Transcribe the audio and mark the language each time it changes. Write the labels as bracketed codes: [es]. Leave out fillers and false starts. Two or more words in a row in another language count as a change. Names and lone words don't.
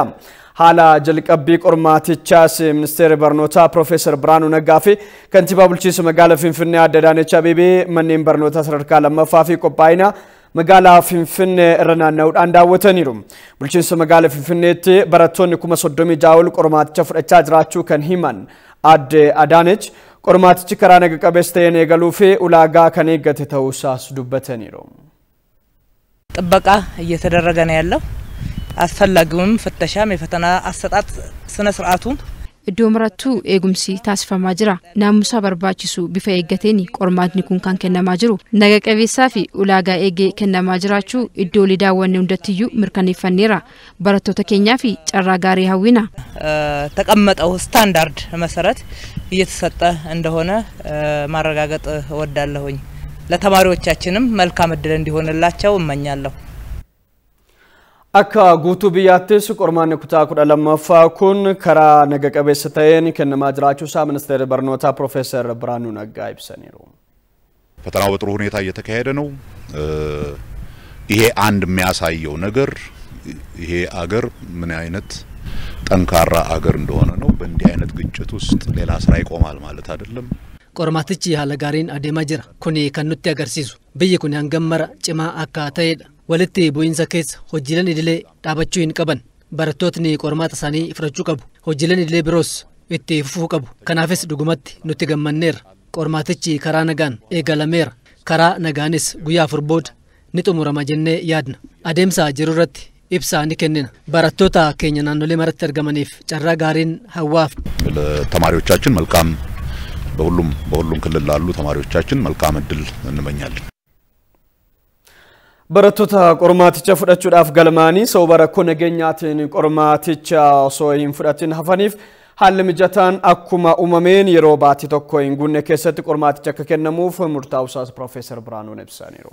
[om] Haala jalqabbii qormaatichaas ministeerri barnootaa Profeesar Biraanuu Naggaa fi kantiibaa bulchiinsa magaalaa Finfinnee Aadde Adaanech Abeebee manneen barnootaa sadarkaa lammaffaa fi qophaa'ina magaalaa Finfinnee irra naanna'uudhaan daawwataniiru. Bulchiinsa magaalaa Finfinneetti barattoonni 36,000 ol qormaaticha fudhachaa jiraachuu kan himan Aadde Adaanech qormaatichi karaa naga qabeessa ta'een eegaluu fi ulaagaa kan eeggate ta'uusaas dubbataniiru. [am] ጥበቃ እየተደረገ ነው ያለው አስፈላጊውም ፍተሻም የፈተና አሰጣጥ ስነ ስርዓቱ [om] iddoo marattuu eegumsi taasifamaa jira. Naamusa barbaachisu bifa eeggateen qormaatni kun kan kennamaa jiru. Naga qabeessaa fi ulaagaa eegee kennamaa jiraachuu iddoolee daawwanne hundattiyyuu mirkaneeffanneera. Barattoota keenyaa fi carraa gaarii hawwina. [am] ተቀመጠው ስታንዳርድ መሰረት እየተሰጠ እንደሆነ ማረጋገጥ እወዳለሁኝ። ለተማሪዎቻችንም መልካም እድል እንዲሆንላቸው እመኛለሁ። [om] Akka guutuu biyyaattis qormaanni kutaa 12ffaa kun karaa naga qabeessa ta'een kennamaa jiraachuusaa ministeerri barnootaa Profeesar Biraanuu Naggaa ibsaniiru. [am] ፈተናው በጥሩ ሁኔታ እየተካሄደ ነው። ይሄ አንድ የሚያሳየው ነገር ይሄ አገር ምን አይነት ጠንካራ አገር እንደሆነ ነው። በእንዲህ አይነት ግጭት ውስጥ ሌላ ስራ ይቆማል ማለት አይደለም። [om] qormaatichi haala gaariin adeemaa jira. Kuni kan nutti agarsiisu biyyi kun hangam mara cimaa akka ta'edha. Walitti bu'iinsa keessa hojiileen idilee dhaabachuu hin qaban. barattootni qormaata isaanii fudhachuu qabu. Hojiileen idilee biroos itti fufuu qabu. Kanaafis dhugumatti nutti gammanneerra. Qormaatichi karaa nagaan eegalameera. Karaa nagaanis guyyaa 4 booda ni xumurama jennee yaadna. Adeemsa jiru irratti ibsaa ni kennina. barattoota keenya naannolee maratti argamaniif carraa gaariin hawaaf [am] ለተማሪዎቻችን መልካም በሁሉም ክልል ላሉ ተማሪዎቻችን መልካም እድል እንመኛለን። [om] barattoota qormaaticha fudhachuudhaaf galmaanii sababa rakkoo nageenyaatiin qormaaticha osoo hin fudhatin hafaniif haalli mijataan akkuma uumameen yeroo baatii tokko hin guunne keessatti qormaaticha akka kennamuuf murtaa'uusaas Profeesar Biraanuun ibsaniiru.